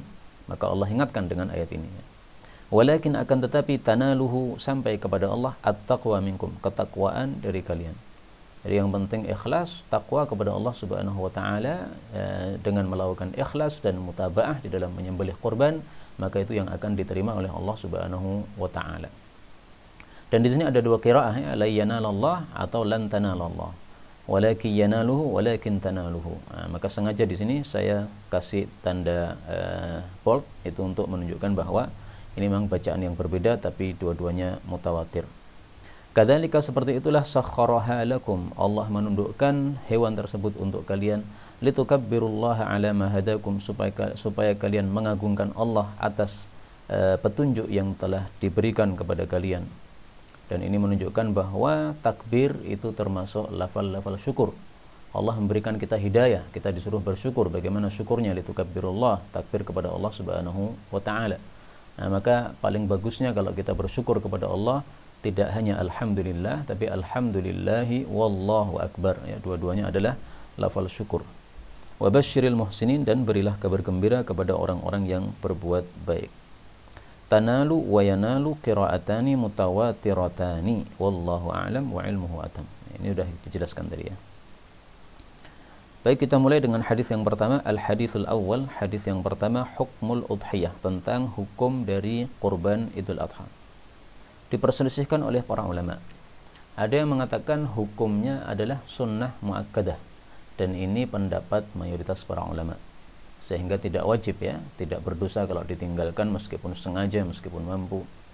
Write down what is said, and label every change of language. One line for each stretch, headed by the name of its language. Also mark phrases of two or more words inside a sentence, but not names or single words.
Indonesian: Maka Allah ingatkan dengan ayat ini. Walakin, akan tetapi, tanaluhu, sampai kepada Allah,
Arabic: التقوى منكم,
Indonesian: ketakwaan dari kalian. Jadi yang penting ikhlas, takwa kepada Allah
Arabic: سبحانه وتعالى,
Indonesian: dengan melakukan ikhlas dan mutabaah di dalam menyembelih kurban, maka itu yang akan diterima oleh Allah Subhanahu wa taala. Dan di sini ada dua qiraah ya,
Arabic: لا ينال الله
Indonesian: atau
Arabic: لن تنال الله. ولكن يناله ولكن تناله.
Indonesian: Maka sengaja di sini saya kasih tanda bold itu untuk menunjukkan bahwa ini memang bacaan yang berbeda tapi dua-duanya mutawatir. Kadzalika, seperti itulah,
Arabic: سخرها لكم,
Indonesian: Allah menundukkan hewan tersebut untuk kalian,
Arabic: لتكبروا الله على ما هداكم,
Indonesian: supaya kalian mengagungkan Allah atas petunjuk yang telah diberikan kepada kalian. Dan ini menunjukkan bahwa takbir itu termasuk lafal-lafal syukur. Allah memberikan kita hidayah, kita disuruh bersyukur. Bagaimana syukurnya? Litukabbirullah, takbir kepada Allah
Arabic: سبحانه وتعالى.
Indonesian: Nah, maka paling bagusnya kalau kita bersyukur kepada Allah, tidak hanya alhamdulillah, tapi
Arabic: الحمد لله والله أكبر
Indonesian: ya, dua-duanya adalah lafal syukur.
Arabic: وبشر المحسنين,
Indonesian: dan berilah kabar gembira kepada orang-orang yang berbuat baik.
Arabic: تنال وينال قراءتان متواترتان والله أعلم وعلمه أتم.
Indonesian: Ini sudah dijelaskan tadi ya. Baik, kita mulai dengan hadis yang pertama,
Arabic: الحديث الأول.
Indonesian: Hadis yang pertama,
Arabic: حكم الأضحية,
Indonesian: tentang hukum dari kurban Idul Adha. Diperselisihkan oleh para ulama. Ada yang mengatakan hukumnya adalah
Arabic: سنة مؤكدة,
Indonesian: dan ini pendapat mayoritas para ulama, sehingga tidak wajib ya, tidak berdosa kalau ditinggalkan meskipun sengaja, meskipun mampu.